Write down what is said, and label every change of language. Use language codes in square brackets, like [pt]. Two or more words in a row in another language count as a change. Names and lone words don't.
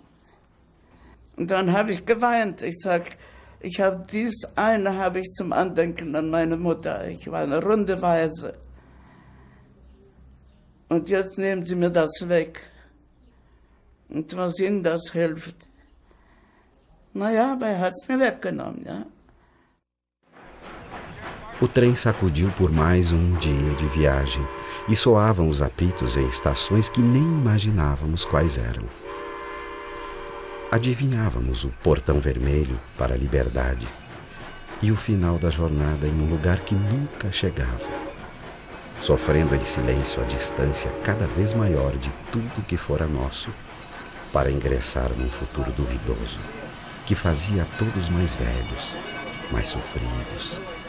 [de] Und dann habe ich geweint. Ich sage, dies eine habe ich zum Andenken an meine Mutter. Ich war eine runde Waise. Und jetzt nehmen sie mir das weg. Und was ihnen das hilft. Naja, aber hat es mir weggenommen, ja. [pt] O trem sacudiu por mais dia de viagem e soavam os apitos em estações que nem imaginávamos quais eram. Adivinhávamos o portão vermelho para a liberdade e o final da jornada em um lugar que nunca chegava, sofrendo em silêncio a distância cada vez maior de tudo que fora nosso, para ingressar num futuro duvidoso, que fazia a todos mais velhos, mais sofridos.